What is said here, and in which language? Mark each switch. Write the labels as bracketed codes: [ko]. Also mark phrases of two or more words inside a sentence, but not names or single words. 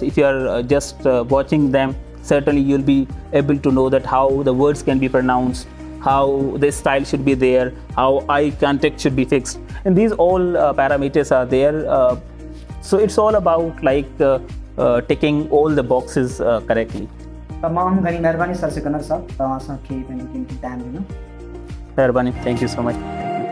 [en] If you are just watching them, certainly you'll be able to know that how the words can be pronounced, how the style should be there, how eye contact should be fixed, and these all parameters are there. So it's all about like ticking all the boxes correctly. [sd] तमाम घणी महिरबानी सर सिकंदर साहब, तव्हां असांखे पंहिंजो कीमती टाइम ॾिनो। महिरबानी, [en] thank you so much.